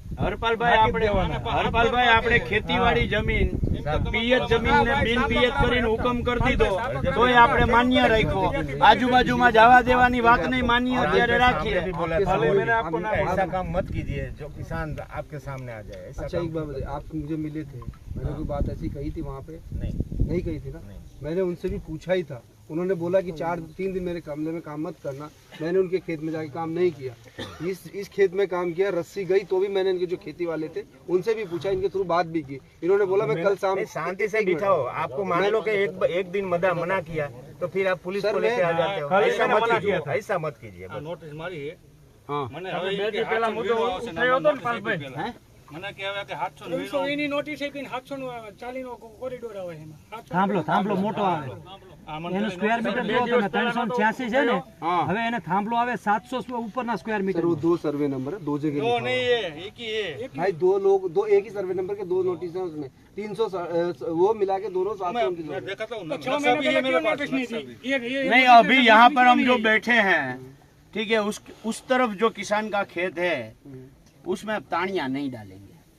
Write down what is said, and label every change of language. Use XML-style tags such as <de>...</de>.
<gu>હરપાલભાઈ આપણે ખેતીવાડી જમીન પિયત જમીન ને બિન પિયત કરીને હુકમ કરી દીધો તોય આપણે માન્ય રાખ્યો. આજુબાજુમાં જવા દેવાની વાત નહીં, માન્ય અત્યારે રાખીએ.</gu> <hi>ऐसा काम मत कीजिए जो किसान आपके सामने आ जाए. अच्छा एक बात बताइए, आप मुझे मिले थे, मैंने कोई बात ऐसी कही थी वहाँ पे? नहीं कही थी ना. मैंने उनसे भी पूछा ही था. उन्होंने बोला कि 3 दिन मेरे कमरे में काम मत करना. मैंने उनके खेत में जाके काम नहीं किया. इस खेत में काम किया. रस्सी गई तो भी मैंने इनके जो खेती वाले थे उनसे भी पूछा, इनके थ्रू बात भी की. इन्होंने बोला मैं कल शाम शांति से बिठाओ. आपको मान लो कि एक दिन मना किया तो फिर आप पुलिस को लेके आ जाते हो. ऐसा मत कीजिए, ऐसा मत कीजिए.</hi> <gu>નોટિસ મારી હા, મને પેલા મુદ્દો ઉઠાયો હતો ને પાલભાઈ, મને કહેવાય કે 700 એની નોટિસ આપીને 740 નો કોરિડોર આવે એમાં. થાંભલો મોટો આવે, એનું સ્ક્વેર મીટર જો તમે 386 છે ને, હવે એને થાંભલો આવે 700 ઉપરના સ્ક્વેર મીટર.</gu> <hi>वो 2 सर्वे नंबर है, 2 जगह तो लिखा नहीं हुआ है एक ही है. है। भाई 2 लोग, 2 एक ही सर्वे नंबर के 2 नोटिस हैं उसमें. 300 वो मिला के दोनों 700 मैं देखता हूँ 6 महीने पहले क्यों नोटिस नहीं थी? नहीं अभी यहाँ पर हम जो बैठे हैं, ठीक है, उस तरफ जो किसान का खेत है उसमें अब ताड़ियां नहीं डालेंगे.</hi>